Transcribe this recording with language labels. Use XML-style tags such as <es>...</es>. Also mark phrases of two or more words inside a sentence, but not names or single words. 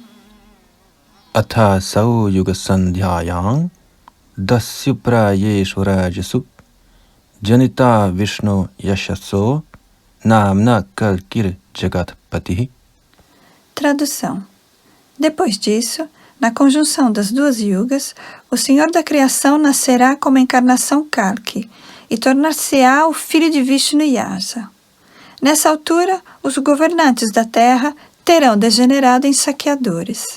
<sa>अथ असौ युग सन्ध्यायां दस्यु प्रायेषु राजसु जनिता विष्णु यशसो नाम्ना कल्किर् जगत्पतिः.</sa> <pt>Tradução. Depois disso, na conjunção das 2 yugas, o Senhor da Criação nascerá como encarnação Kalki e tornar-se-á o filho de Vishnu Yasa. Nessa altura, os governantes da terra terão degenerado em saqueadores.</pt>